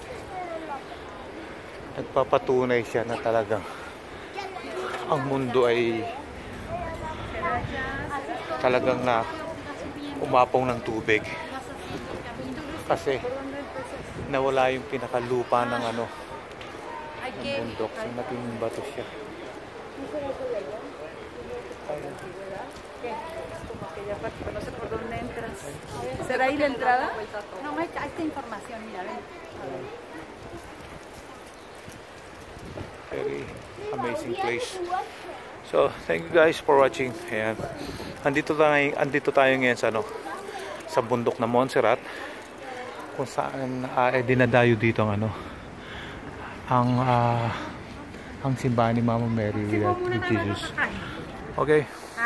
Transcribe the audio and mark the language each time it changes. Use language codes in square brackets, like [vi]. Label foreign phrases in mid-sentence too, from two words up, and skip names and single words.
[tl] Nagpapatunay siya na talagang ang mundo ay talagang na umapaw ng tubig. Kasi nawala yung pinakalupa ng ng bundok. So naging bato siya. [es] No sé por dónde entras. ¿Será ahí la entrada? No, hay esta información, mira, ven. [en] Very amazing place. So, thank you guys for watching. [tl] Ayan. Andito tayo ngayon sa sa bundok na Montserrat, kung saan dinadayo dito ang simbahan ni Mama Mary with Jesus. Okay.